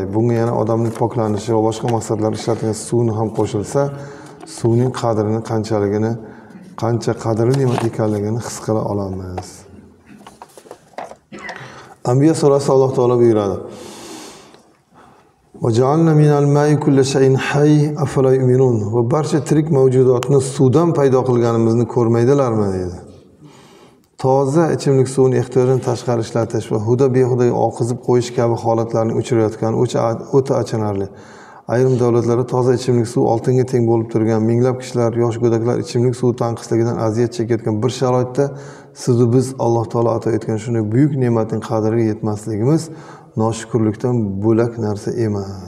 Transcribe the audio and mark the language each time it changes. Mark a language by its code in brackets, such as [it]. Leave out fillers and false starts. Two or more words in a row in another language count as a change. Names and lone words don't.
[uz] Bunga yana odamning poklanishi va boshqa maqsadlar ishlatilgan suvni ham qo'shilsa, suvning qadrini qancha qadrli ne'mat ekanligini his qila olamiz. Anbiya surasida Alloh taolo buyuradi: [ar] "وجعلنا من الماء كل شيء حي أفلا يؤمنون." [uz] Va barcha tirik mavjudotni suvdan paydo qilganimizni ko'rmaydilarmi dedi. Toza ichimlik suvini ehtiyojdan tashqari ishlatish va huda-behudaga oqizib qo'yish kabi holatlarni uchrayotgani o'ta achinarli. Ayrim davlatlarda toza ichimlik suv oltinga teng bo'lib turgan, minglab kishilar, yosh go'daklar ichimlik suvi tanqisligidan aziyat chekayotgan bir sharoitda siz biz Alloh taolo ato etgan shunday buyuk ne'matning qadriga yetmasligimiz noshukrlikdan bo'lak narsa emas.